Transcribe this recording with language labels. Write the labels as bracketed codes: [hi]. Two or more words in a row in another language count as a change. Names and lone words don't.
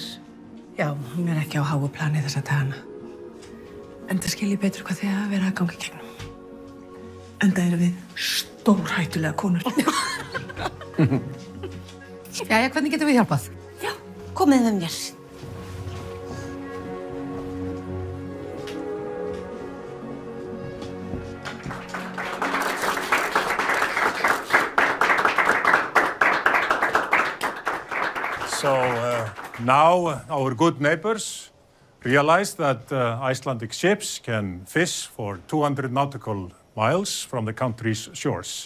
[is] Já, hún er ekki á háu plani þessa dagana. Enda skil ég betur hvað þið að vera að ganga í gegnum. Enda eru við stórhættulega konur. Jæja, hvernig getum við hjálpað? Já, komið með mér. [en] So now our good neighbors realize that Icelandic ships can fish for 200 nautical miles from the country's shores.